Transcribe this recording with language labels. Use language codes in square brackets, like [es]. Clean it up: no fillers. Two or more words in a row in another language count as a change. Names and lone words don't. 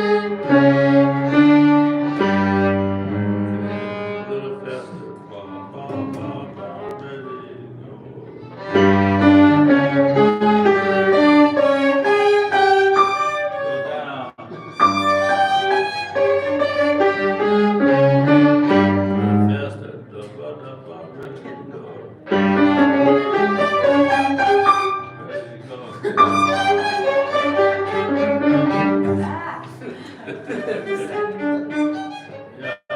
[en] A little faster. Ba, ba, ba, ba, ready, go. Go down. Faster. Da, ba, ready, go. Ready, go. Yeah.